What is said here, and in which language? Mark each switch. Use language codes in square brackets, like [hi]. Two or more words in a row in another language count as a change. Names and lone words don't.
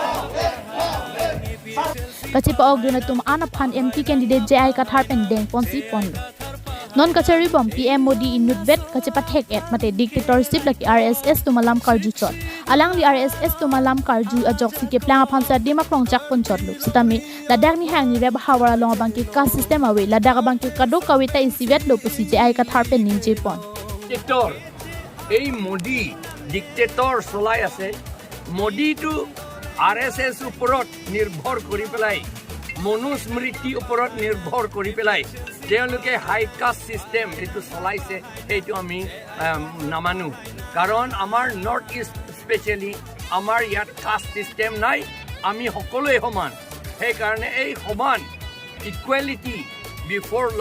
[mjw] Kachipa ogduna tum anaphan MP candidate Jai Kathar pen deng ponsi pon non kachari bom PM Modi inutbet kachipa thek et mate dictatorship laki RSS tumalam karju chot alang li RSS tumalam karju ajok sike plang phansa dima krong chak pon chot lu sitami ladak ni hang ni reba hawara long bangki ka system awe ladak bangki kado kawita isivet lo pusi Jai Kathar pen ninje pon [as] ডিক্টেটৰ এই মোদী ডিক্টেটৰ চলাই আছে মোদী টো RSS ওপৰত নিৰ্ভৰ কৰি পেলাই মনুস্মৃতি ওপৰত নিৰ্ভৰ কৰি পেলাই তেওঁলোকে হাই [en] caste system [as] এটো চলাইছে এইটো আমি নামানো কাৰণ আমাৰ নৰ্থ ইষ্ট স্পেশালি আমাৰ ইয়াত কাষ্ট সিস্টেম নাই আমি সকলোৱে সমান সেই কাৰণে এই সমান [en] equality before law